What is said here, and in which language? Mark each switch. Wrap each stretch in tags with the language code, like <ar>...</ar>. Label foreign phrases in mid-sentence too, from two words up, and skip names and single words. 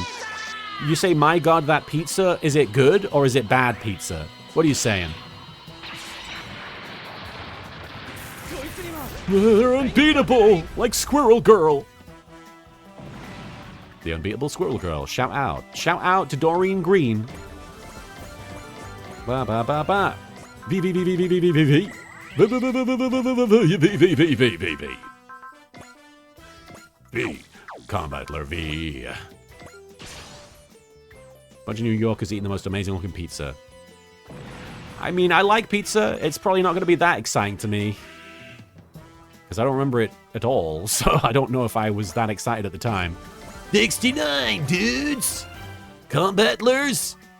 <en>You say, my god, that pizza, is it good or is it bad pizza? What are you saying? They're unbeatable, like Squirrel Girl. The unbeatable Squirrel Girl. Shout out. Shout out to Doreen Green. Ba ba ba ba. V V V V V V V V V. V. Combatler V. Bunch of New Yorkers eating the most amazing looking pizza. I mean, I like pizza. It's probably not going to be that exciting to me. Because I don't remember it at all, so I don't know if I was that excited at the time. 69, dudes! Combatlers!</en>